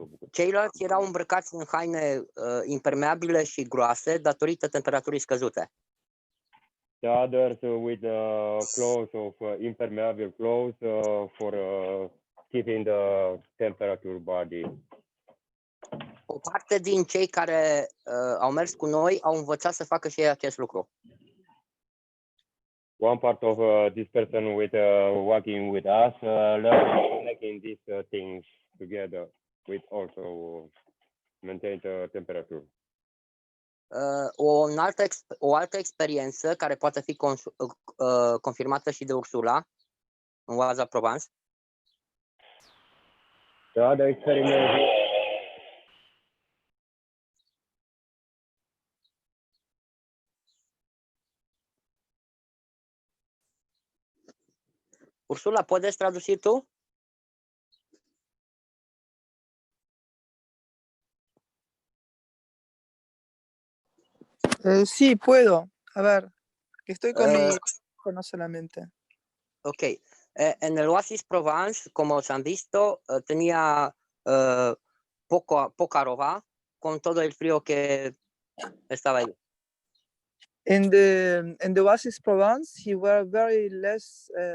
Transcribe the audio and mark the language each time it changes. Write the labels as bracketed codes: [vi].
[ro] Ceilalți erau îmbrăcați în haine impermeabile și groase datorită temperaturii scăzute. [en] The others with clothes of impermeable clothes for keeping the temperature body. [ro] O parte din cei care au mers cu noi au învățat să facă și ei acest lucru. [en] One part of this person with working with us learning making these things together with also maintain the temperature. [ro] O altă experiență care poate fi confirmată și de Ursula în Oaza Provence. [en] The other experiment. [es] Ursula, ¿puedes traducir tú? Sí, puedo. A ver, estoy con mi teléfono solamente. Ok. En el Oasis Provence, como os han visto, tenía poca ropa con todo el frío que estaba ahí. [en] In the Oasis Provence, he were very less